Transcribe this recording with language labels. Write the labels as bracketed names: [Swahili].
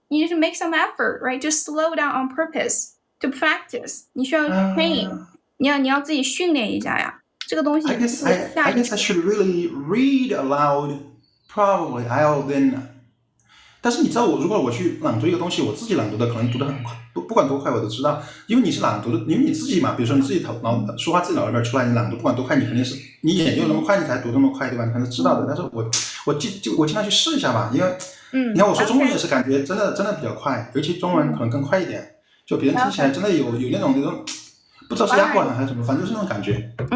[English] You need to make some effort, right? Just slow down on purpose to practice. [Chinese] 你需要 train，你要自己训练一下呀。这个东西 [English] I guess I should really read aloud. Probably I'll then. [Chinese] 但是你知道如果我去朗读一个东西，我自己朗读的可能读得很快，不管多快我都知道，因为你是朗读的，因为你自己嘛，比如说你自己说话自己脑里边出来，你朗读不管多快，你肯定是你眼睛有那么快，你才读那么快，对吧？你可能是知道的。但是我尽量去试一下吧，因为你看我说中文也是感觉真的比较快，尤其中文可能更快一点，就别人听起来真的有那种不知道是压过来还是什么，反正就是那种感觉。